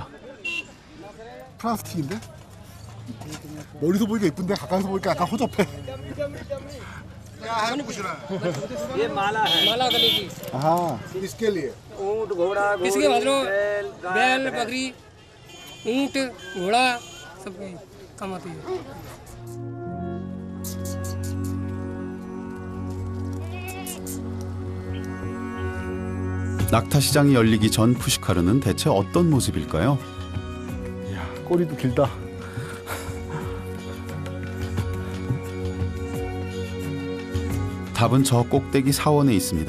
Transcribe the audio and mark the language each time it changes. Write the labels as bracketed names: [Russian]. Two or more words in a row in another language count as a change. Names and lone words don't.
[Korean] 프랑스 튀인데? 멀리서 보니까 이쁜데 가까이서 보니까 약간 허접해. [Hindi] ये माला है माला गले की हाँ इसके लिए ऊंट घोड़ा इसके मतलब बैल बकरी ऊंट घोड़ा सब काम आती है [Korean] 낙타 시장이 열리기 전 푸시카르는 대체 어떤 모습일까요? 꼬리도 길다. 답은 저 꼭대기 사원에 있습니다.